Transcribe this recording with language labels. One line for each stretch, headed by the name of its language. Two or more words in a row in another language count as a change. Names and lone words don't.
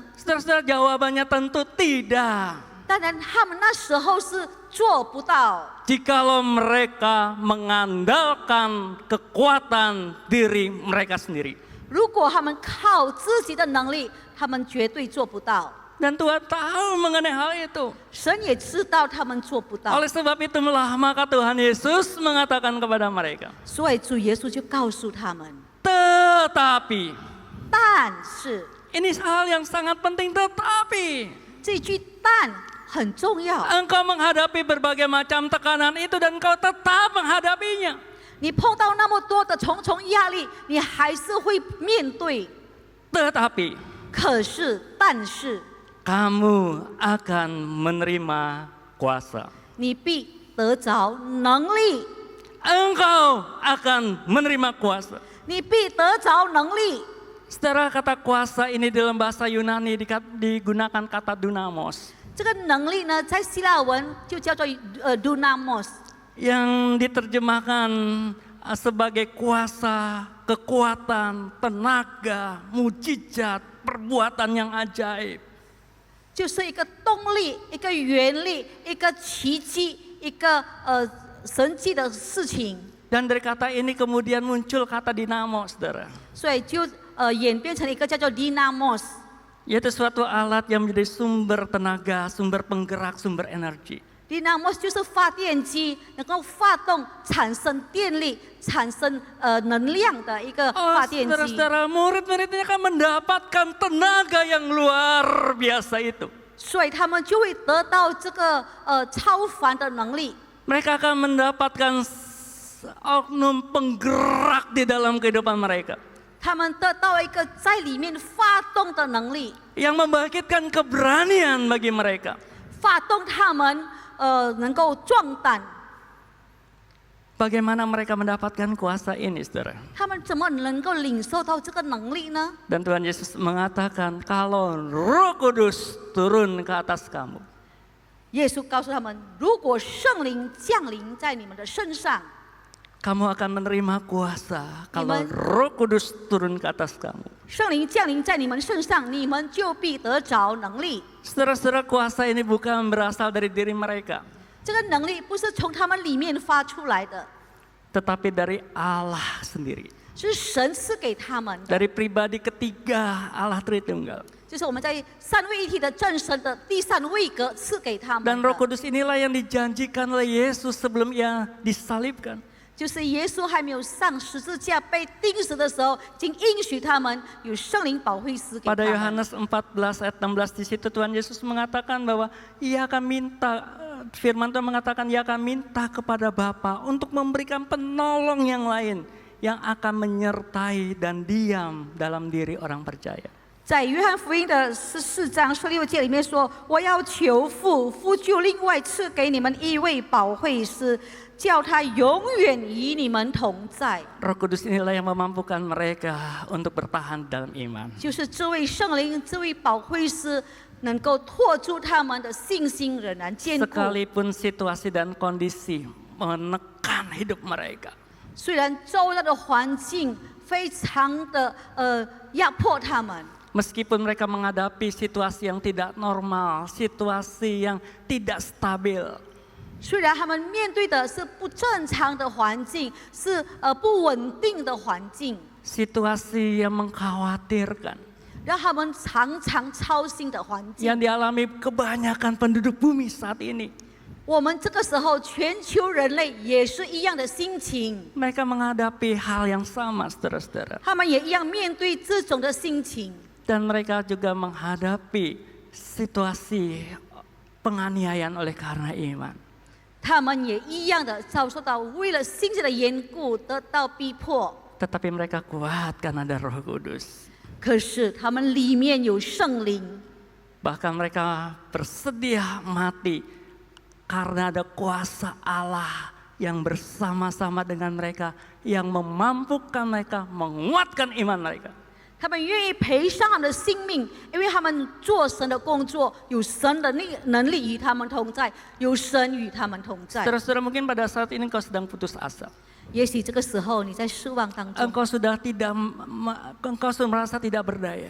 Indonesian: Saudara-saudara, jawabannya tentu tidak.
Chinese: 当然，他们那时候是做不到。
Indonesian: Jikalau mereka mengandalkan kekuatan diri mereka sendiri.
Chinese: 如果他们靠自己的能力，他们绝对做不到。
Indonesian: Dan Tuhan tahu mengenai hal itu.
Chinese: 神也知道他们做不到，
Indonesian: Oleh sebab itulah maka Tuhan Yesus mengatakan kepada mereka.
Chinese: 所以主耶稣就告诉他们。
Indonesian: Tetapi,
Chinese: 但是
Indonesian: ini hal yang sangat penting, tetapi
Chinese: 这句“但”很重要。
Indonesian: engkau menghadapi berbagai macam tekanan itu dan engkau tetap menghadapinya.
Chinese: 你碰到那么多的重重压力，你还是会面对。
Indonesian: Tetapi
Chinese: 可是，但是
Indonesian: kamu akan menerima kuasa.
Chinese: 你必得着能力，
Indonesian: Engkau akan menerima kuasa.
Chinese: 你必得着能力。
Indonesian: Saudara, kata kuasa ini dalam bahasa Yunani digunakan kata dunamos.
Chinese: 这个能力呢，在希腊文就叫做dunamos，
Indonesian: yang diterjemahkan sebagai kuasa, kekuatan, tenaga, mujizat, perbuatan yang ajaib.
Chinese: 就是一个动力、一个原力、一个奇迹、一个神迹的事情。
Indonesian: Dan dari kata ini kemudian muncul kata dinamo, saudara.
Chinese: 所以就演变成了一个叫做 dynamos，
Indonesian: Yaitu suatu alat yang menjadi sumber tenaga, sumber penggerak, sumber energi.
Chinese: dynamos 就是发电机，能够发动、产生电力、产生能量的一个 Oh, 发电机。
Indonesian: saudara-saudara, murid-muridnya akan mendapatkan tenaga yang luar biasa itu.
Chinese: 所以他们就会得到这个超凡的能力，
Indonesian: Mereka akan mendapatkan oknum penggerak di dalam kehidupan mereka.
Chinese: 他们得到一个在里面发动的能力，
Indonesian: Yang membangkitkan keberanian bagi mereka.
Chinese: 发动他们能够壮胆。
Indonesian: Bagaimana mereka mendapatkan kuasa ini, saudara?
Chinese: 他们怎么能够领受到这个能力呢？
Indonesian: Dan Tuhan Yesus mengatakan, kalau Roh Kudus turun ke atas kamu,
Chinese: 耶稣告诉他们，如果圣灵降临在你们的身上，
Indonesian: kamu akan menerima kuasa. Kalau Amen. Roh Kudus turun ke atas kamu.
Chinese: 圣灵降临在你们身上，你们就必得着能力。
Indonesian: Saudara-saudara, kuasa ini bukan berasal dari diri mereka,
Chinese: 这个能力不是从他们里面发出来的，
Indonesian: tetapi dari Allah sendiri.
Chinese: 是神赐给他们的，
Indonesian: dari pribadi ketiga Allah Tritunggal.
Chinese: 就是我们在三位一体的真神的第三位格赐给他们
Indonesian: Dan Roh
Chinese: 的，
Indonesian: Kudus inilah yang dijanjikan oleh Yesus sebelum ia disalibkan.
Chinese: 就是耶稣还没有上十字架被钉死的时候，已经应许他们有圣灵保惠师给他
Indonesian: Pada
Chinese: 们。
Indonesian: Yohanes 14 ayat 16 di situ Tuhan Yesus mengatakan bahwa ia akan minta, firman Tuhan mengatakan ia akan minta kepada Bapa untuk memberikan penolong yang lain yang akan menyertai dan diam dalam diri orang percaya.
Chinese: 在约翰福音的14章16节里面说：“我要求父，父就另外赐给你们一位保惠师，叫他永远与你们同在。”
Indonesian: Roh Kudus inilah yang memampukan mereka untuk bertahan dalam iman.
Chinese: 就是这位圣灵，这位保惠师，能够托住他们的信心，仍然坚固。
Indonesian: Sekalipun situasi dan kondisi menekan hidup mereka.
Chinese: 虽然周遭的环境非常的压迫他们，
Indonesian: Meskipun mereka menghadapi situasi yang tidak normal, situasi yang tidak stabil.
Chinese: 虽然他们面对的是不正常的环境，是不稳定的环境，
Indonesian: Situasi yang mengkhawatirkan.
Chinese: 让他们常常操心的环境。
Indonesian: Yang dialami kebanyakan penduduk bumi saat ini.
Chinese: 我们这个时候，全球人类也是一样的心情，
Indonesian: Mereka menghadapi hal yang sama, saudara-saudara.
Chinese: 他们也一样面对这种的心情。
Indonesian: Dan mereka juga menghadapi situasi penganiayaan oleh karena iman.
Chinese: 他们也一样的遭受到为了信心的缘故得到逼迫，
Indonesian: Tetapi mereka kuat karena ada Roh Kudus.
Chinese: 可是他们里面有圣灵，
Indonesian: Bahkan mereka bersedia mati karena ada kuasa Allah yang bersama-sama dengan mereka, yang memampukan mereka, menguatkan iman mereka.
Chinese: 他们愿意赔上他们的性命，因为他们做神的工作，有神的能力与他们同在，有神与他们同在。
Indonesian: Saudara-saudara, mungkin pada saat ini engkau sedang putus asa.
Chinese: 也许这个时候你在失望当中，
Indonesian: Engkau sudah merasa tidak berdaya.